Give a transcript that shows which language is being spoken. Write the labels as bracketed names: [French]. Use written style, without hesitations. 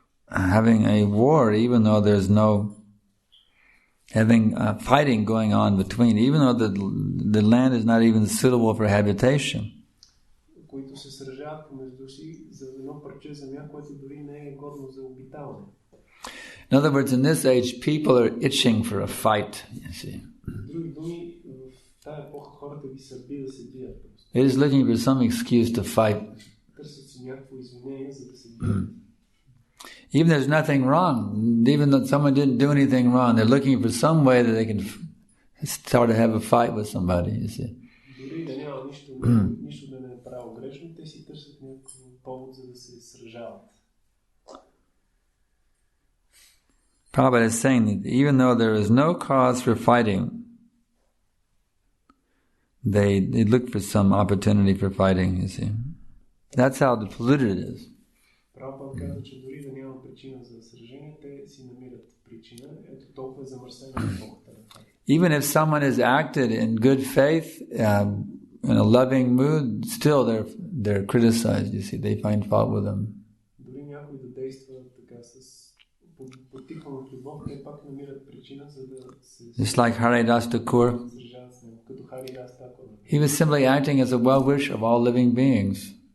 [English] Having a war, even though there's no fighting going on between, even though the land is not even suitable for habitation. [Bulgarian] които се сражават помежду си за едно парче земя, което дори не е годно за обитаване. [English] In other words, in this age, people are itching for a fight, you see. [Bulgarian] Други думи, в тая епоха хората ги сърби да се бият. [English] They're just looking for some excuse to fight. [Bulgarian] Търсят си някакво извинение, за да се бият. [English] Even there's nothing wrong, even though someone didn't do anything wrong, they're looking for some way that they can start to have a fight with somebody, you see. [Bulgarian] Дори да няма нищо да не е правил грешно, те си търсят някакъв повод, за да се сражават. [English] Prabhupada is saying that even though there is no cause for fighting, they look for some opportunity for fighting, you see. That's how polluted it is. [Bulgarian] Прабхупада казва, че дори да няма причина за сражение, те си намират причина. Ето толкова е замърсена епохата. [English] Even if someone has acted in good faith, in a loving mood, still they're criticized, you see. They find fault with them. [Bulgarian] Дори някой да действа така с потикван от любов, те пак намират причина, за да се... [English] Just like Haridas Thakur. [Bulgarian] Като [English] He was simply acting as a well-wisher of all living beings.